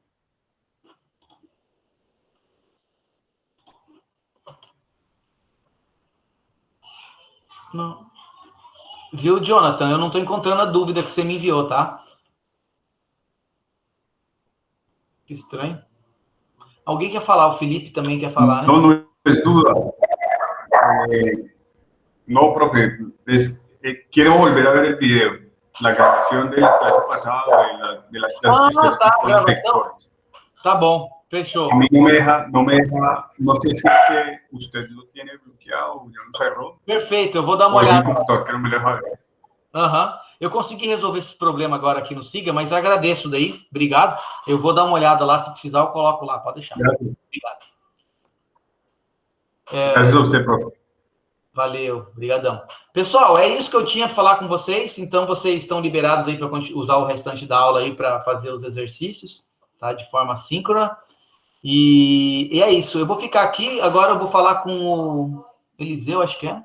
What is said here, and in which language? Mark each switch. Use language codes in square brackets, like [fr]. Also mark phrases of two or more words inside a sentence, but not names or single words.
[pt] Não. Viu, Jonathan? Eu não estou encontrando a dúvida que você me enviou, tá? Que estranho. Alguém quer falar? O Felipe também quer falar, né? [es] No es duda. No, profe, quiero volver a ver el video. La grabación de la clase pasada, de las clases con los vectores. [pt] Tá bom, fechou. [es] A mí no me deja, no sé si es que usted lo tiene bloqueado, ya lo cerró. [pt] Perfeito, eu vou dar uma olhada. [es] Que não me deja ver. [pt] Eu consegui resolver esse problema agora aqui no Siga, mas agradeço daí, obrigado. Eu vou dar uma olhada lá, se precisar eu coloco lá, pode deixar. Obrigado. [es] Gracias a usted, profe. [pt] Valeu, brigadão. Pessoal, é isso que eu tinha para falar com vocês. Então, vocês estão liberados aí para usar o restante da aula aí para fazer os exercícios, tá? De forma síncrona. E é isso. Eu vou ficar aqui. Agora eu vou falar com o Eliseu, acho que é.